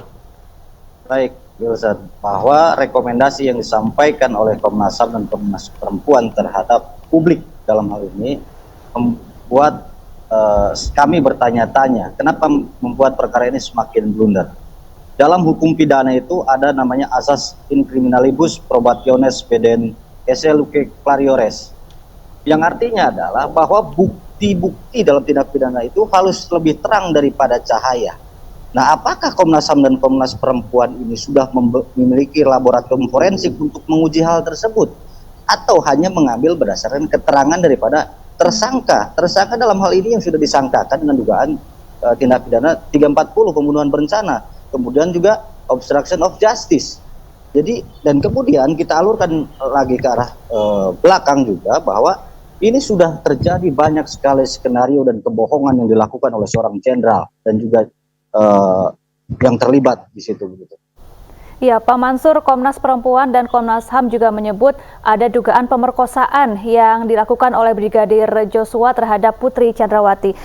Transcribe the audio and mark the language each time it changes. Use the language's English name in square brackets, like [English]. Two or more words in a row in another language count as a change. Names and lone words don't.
[Indonesian] Baik, Wilson, bahwa rekomendasi yang disampaikan oleh Komnas HAM dan Komnas Perempuan terhadap publik dalam hal ini membuat kami bertanya-tanya, kenapa membuat perkara ini semakin blunder. Dalam hukum pidana itu ada namanya asas [Latin] in criminalibus probationes pedent esse luce clariores, [Indonesian] yang artinya adalah bahwa bukti-bukti dalam tindak pidana itu harus lebih terang daripada cahaya. Nah, apakah Komnas HAM dan Komnas Perempuan ini sudah memiliki laboratorium forensik untuk menguji hal tersebut? Atau hanya mengambil berdasarkan keterangan daripada tersangka? Tersangka dalam hal ini yang sudah disangkakan dengan dugaan tindak pidana 340 pembunuhan berencana. Kemudian juga [English] obstruction of justice. [Indonesian] Jadi, dan kemudian kita alurkan lagi ke arah belakang juga bahwa ini sudah terjadi banyak sekali skenario dan kebohongan yang dilakukan oleh seorang jenderal dan juga yang terlibat di situ begitu. Ya, Pak Mansur, Komnas Perempuan dan Komnas HAM juga menyebut ada dugaan pemerkosaan yang dilakukan oleh Brigadir Joshua terhadap Putri Chandrawati.